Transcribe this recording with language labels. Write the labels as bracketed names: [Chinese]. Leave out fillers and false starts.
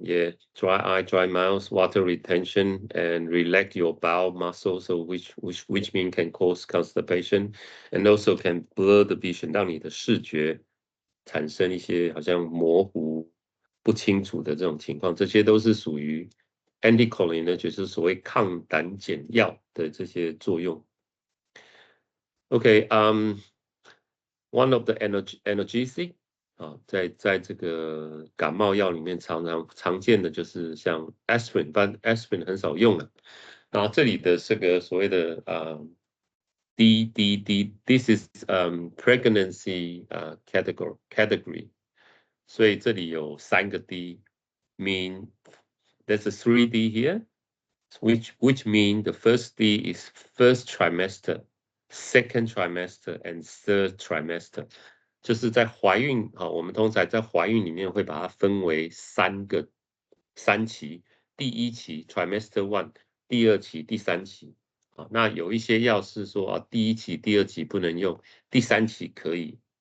[English] Yeah, dry eye, dry mouth, water retention, and relax your bowel muscle, so which mean can cause constipation, and also can blur the vision, [Chinese] 让你的视觉产生一些好像模糊、不清楚的这种情况，这些都是属于 anticholinergic，就是所谓抗胆碱药的这些作用。 [English] Okay, one of the analgesic [Chinese] 在这个感冒药里面常见的就是像 aspirin， 但 aspirin 很少用了。然后这里的这个所谓的 [English] this is pregnancy category， [Chinese] 所以这里有3个 D， [English] mean there's a 3D here, which mean the first D is first trimester, second trimester, and third trimester. [Chinese] 就是在怀孕，我们通常在怀孕里面会把它分为3期，第1期 trimester 1， 第2期、第3期。那有一些药是说第1期、第2期不能用，第3期可以。